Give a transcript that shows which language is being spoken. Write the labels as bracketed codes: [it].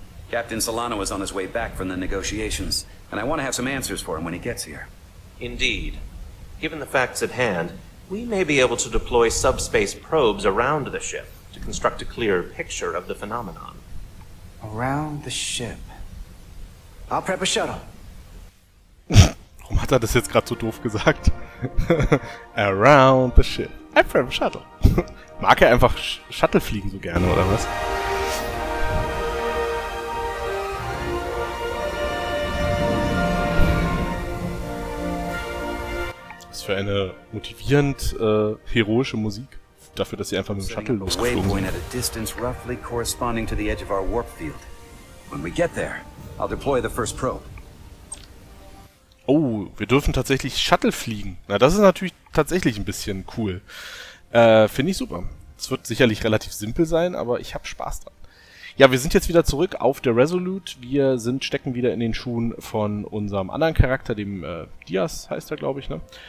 [en] Captain Solano is on his way back from the negotiations, and I want to have some answers for him when he gets here. Indeed. Given the facts at hand, we may be able to deploy subspace probes around the ship to construct a clearer picture of the phenomenon. Around the ship. I'll prep a shuttle. [de] Warum hat er das jetzt gerade so doof gesagt? [en] Around the ship. I prep a shuttle. [de] Mag er einfach Shuttle fliegen so gerne, oder was? Was für eine motivierend heroische Musik. Dafür, dass sie einfach mit dem Shuttle losgeflogen sind. [en] At a distance roughly corresponding to the edge of our warp field. When we get there, I'll deploy the first probe. [de] Oh, wir dürfen tatsächlich Shuttle fliegen. Na, das ist natürlich tatsächlich ein bisschen cool. Finde ich super. Es wird sicherlich relativ simpel sein, aber ich habe Spaß dran. Ja, wir sind jetzt wieder zurück auf der Resolute. Wir stecken wieder in den Schuhen von unserem anderen Charakter, dem Diaz heißt er, glaube ich, ne?